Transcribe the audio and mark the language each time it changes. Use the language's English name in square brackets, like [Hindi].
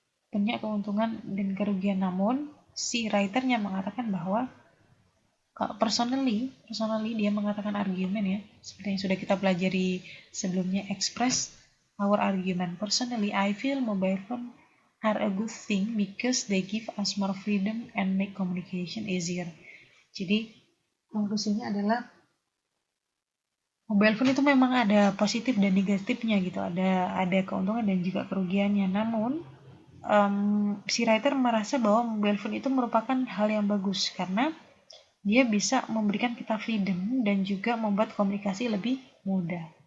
[Indonesian] Punya keuntungan dan kerugian, namun si writernya mengatakan bahwa personally dia mengatakan argumen ya, seperti yang sudah kita pelajari sebelumnya, [English] express our argument. Personally, I feel mobile phone are a good thing because they give us more freedom and make communication easier. [Indonesian] Jadi konklusinya adalah mobile phone itu memang ada positif dan negatifnya gitu, ada keuntungan dan juga kerugiannya. Namun si writer merasa bahwa mobile phone itu merupakan hal yang bagus karena dia bisa memberikan kita freedom dan juga membuat komunikasi lebih mudah.